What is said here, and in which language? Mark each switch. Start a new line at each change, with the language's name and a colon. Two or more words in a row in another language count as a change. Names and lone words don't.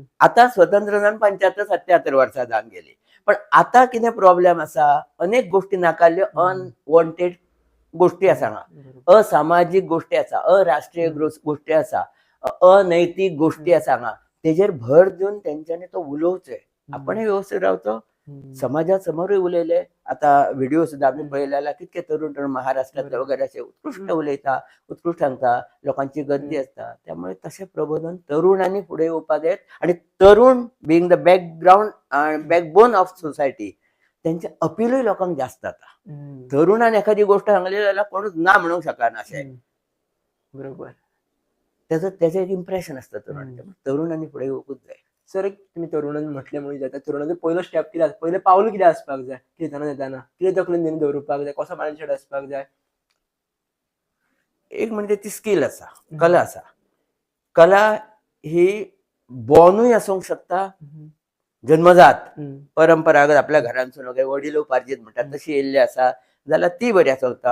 Konkani: आता स्वतंत्र जावन 75-77 वर्सां जावन गेली. पण आता कितें प्रॉब्लेम आसा, अनेक गोष्टी नाकारल्यो, अनवॉन्टेड गोष्टी आसा हांगा, असामाजीक गोष्टी आसा, अराष्ट्रीय गोष्टी आसा, अनैतीक गोष्टी आसा हांगा. तेजेर भर दिवन तेंच्यांनी तो उलोवचें. आपणय व्यवस्थीत रावचो, समाजा समोरूय उलयले. आता व्हिडिओ सुद्धा आम्ही पळयलेला, कितके तरुण तरुण महाराष्ट्रातले वगैरे असे उत्कृष्ट उलयता, उत्कृष्ट सांगता, लोकांची गर्दी असता. त्यामुळे तसे प्रबोधन तरुणांनी पुढे येवपाक जाय. आणि तरुण
English: being the background backbone of society,
Konkani: त्यांचे अपीलूय लोकांक जास्त जाता. तरुणान एखादी गोष्ट सांगली जाल्यार कोणूच ना म्हणूंक शकना अशें. बरोबर.
Marathi: त्याचं एक इम्प्रेशन असतं तरुणांनी पुढे येवपूच जाय.
Konkani: सर, एक तुम्ही तरुणांनी म्हटल्यामुळे जाता, तरुणांचं पहिलं स्टेप कितें, पहिले पावल कितें आसपाक जाय, कितें येताना कितें तकलेन तेणी दवरपाक जाय, कसो मायंडसेट आसपाक जाय? एक म्हणजे ती स्किल आसा, कला आसा. कला ही बॉर्नूय आसूंक शकता, जन्मजात परंपरागत आपल्या घरांसून वगैरे वडिलोपार्जीत म्हणटात तशी येयल्ली आसा जाल्यार ती बरी आसूंक शकता.